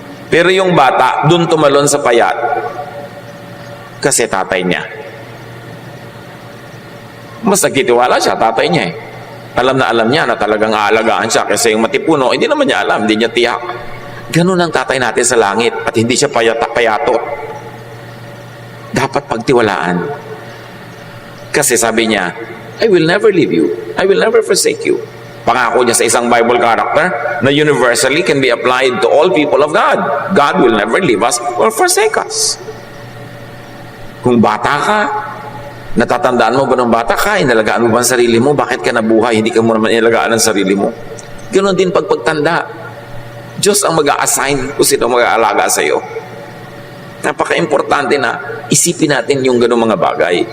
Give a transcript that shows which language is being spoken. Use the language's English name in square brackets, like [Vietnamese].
[Filipino] Pero yung bata, dun tumalon sa payat. Kasi tatay niya. Mas nagtitiwala siya, tatay niya eh. Alam niya na talagang aalagaan siya kasi yung matipuno, hindi naman niya alam, hindi niya tiyak. Ganun ang tatay natin sa langit at hindi siya payatot. Dapat pagtiwalaan. Kasi sabi niya, [English] I will never leave you. I will never forsake you. [Filipino] Pangako niya sa isang Bible character na [English] universally can be applied to all people of God. God will never leave us or forsake us. [Filipino] Kung bata ka, natatandaan mo ba ng bata ka, inalagaan mo ba ang sarili mo? Bakit ka nabuhay? Hindi ka mo naman inalagaan ang sarili mo. Ganon din pagtanda. Diyos ang mag-a-assign kung sino mag-aalaga sa iyo. Napaka-importante na isipin natin yung ganong mga bagay.